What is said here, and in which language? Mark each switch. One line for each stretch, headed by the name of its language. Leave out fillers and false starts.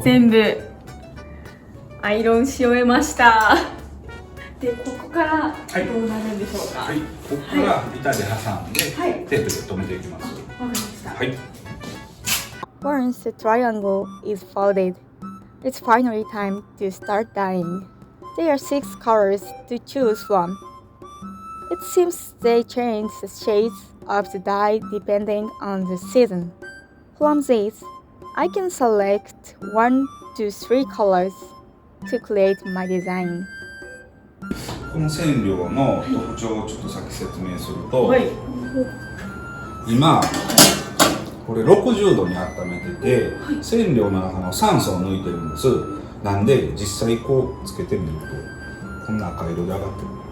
Japanese: 全部アイロンし終えました。で、ここからどうなるんでしょうか。はい、ここから板で挟んで、テープで留めていきます。わかりました。はい。
English: Once the triangle is folded, it's finally time to start dyeing. There are 6 colors to choose from. It seems they change the shades of the dye depending on the season. From these, I can select 1 to 3 colors to create my design.
Japanese: この染料の特徴をちょっと先説明すると、今これ60度に温めてて、染料の中の酸素を抜いてるんです。なんで実際こうつけてみるとこんな赤色で上がってる。